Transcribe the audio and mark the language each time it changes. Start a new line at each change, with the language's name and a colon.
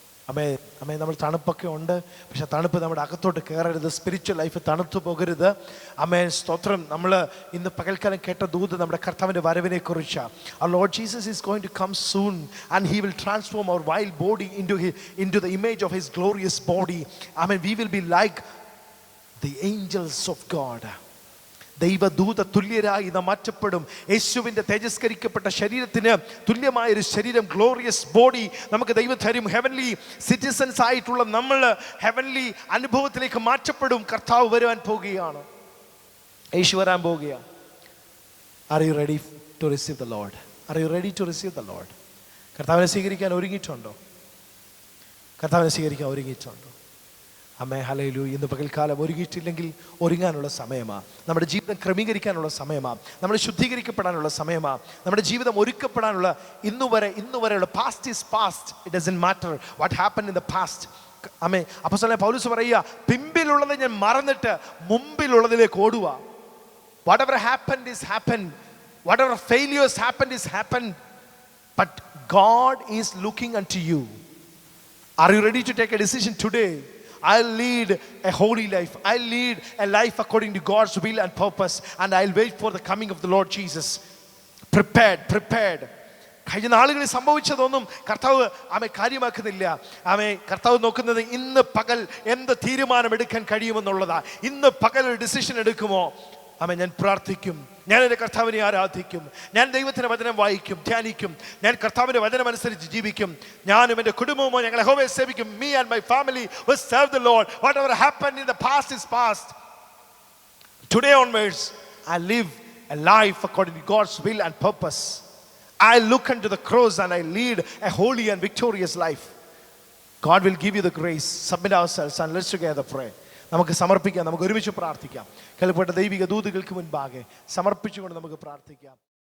Malayalam: നമ്മൾ തണുപ്പൊക്കെ ഉണ്ട്, പക്ഷെ തണുപ്പ് നമ്മുടെ അകത്തോട്ട് കയറരുത്. സ്പിരിച്വൽ ലൈഫ് തണുത്തു പോകരുത്. സ്തോത്രം. നമ്മൾ ഇന്ന് പകൽക്കാലം കേട്ട ദൂത് നമ്മുടെ കർത്താവിൻ്റെ വരവിനെ കുറിച്ചാണ്.
English: Our Lord Jesus is going to come soon and he will transform our vile body into the image of his glorious body. We will be like the angels of God.
Malayalam: ദൈവദൂത തുല്യരായി നാം മാറ്റപ്പെടും. യേശുവിൻ്റെ തേജസ്കരിക്കപ്പെട്ട ശരീരത്തിന് തുല്യമായൊരു ശരീരം, ഗ്ലോറിയസ് ബോഡി നമുക്ക് ദൈവം തരും. Heavenly citizens ആയിട്ടുള്ള നമ്മൾ heavenly അനുഭവത്തിലേക്ക് മാറ്റപ്പെടും. കർത്താവ് വരുവാൻ പോവുകയാണ്. യേശു വരാൻ പോവുകയാണ്.
English: Are you ready to receive the Lord? Are you ready to receive the Lord?
Malayalam: കർത്താവിനെ സ്വീകരിക്കാൻ ഒരുങ്ങിയിട്ടുണ്ടോ? കർത്താവിനെ സ്വീകരിക്കാൻ ഒരുങ്ങിയിട്ടുണ്ടോ? ഹല്ലേലൂയ. ഇന്ന് പകൽക്കാലം ഒരുങ്ങിയിട്ടില്ലെങ്കിൽ ഒരുങ്ങാനുള്ള സമയമാണ്. നമ്മുടെ ജീവിതം ക്രമീകരിക്കാനുള്ള സമയമാണ്. നമ്മൾ ശുദ്ധീകരിക്കപ്പെടാനുള്ള സമയമാണ്. നമ്മുടെ ജീവിതം ഒരുക്കപ്പെടാനുള്ള ഇന്നുവരെയുള്ള
English: Past is past. It doesn't matter what happen in the past.
Malayalam: അപ്പോസ്തലനായ പൗലോസ് പറയുക, പിമ്പിലുള്ളത് ഞാൻ മറന്നിട്ട് മുമ്പിലുള്ളതിലേക്ക് ഓടുക.
English: Whatever happened is happened. Whatever failures happened is happened. But God is looking unto you. Are you ready to take a decision today? I'll lead a holy life. I'll lead a life according to God's will and purpose. And I'll wait for the coming of the Lord Jesus. Prepared.
Malayalam: കഴിഞ്ഞ നാളുകളിൽ സംഭവിച്ചതൊന്നും കർത്താവ് കാര്യമാക്കുന്നില്ല. കർത്താവ് നോക്കുന്നത് ഇന്ന് പകൽ എന്ത് തീരുമാനം എടുക്കാൻ കഴിയുമെന്നുള്ളതാ. ഇന്ന് പകൽ ഒരു ഡിസിഷൻ എടുക്കുമോ? ഞാൻ പ്രാർത്ഥിക്കും, ഞാൻ എൻ്റെ കർത്താവിനെ ആരാധിക്കും, ഞാൻ ദൈവത്തിൻ്റെ വചനം വായിക്കും, ധ്യാനിക്കും, ഞാൻ കർത്താവിൻ്റെ വചനം അനുസരിച്ച് ജീവിക്കും, ഞാനും എൻ്റെ കുടുംബമോ ഞങ്ങൾ യഹോവയെ സേവിക്കും.
English: Me and my family will serve the Lord. Whatever happened in the past is past. Today onwards, I live a life according to God's will and purpose. I look unto the cross and I lead a holy and victorious life. God will give you the grace. Submit ourselves and let's together pray.
Malayalam: നമുക്ക് സമർപ്പിക്കാം, നമുക്ക് ഒരുമിച്ച് പ്രാർത്ഥിക്കാം. കേൾക്കപ്പെട്ട ദൈവിക ദൂതുകൾക്ക് മുൻപാകെ സമർപ്പിച്ചുകൊണ്ട് നമുക്ക് പ്രാർത്ഥിക്കാം.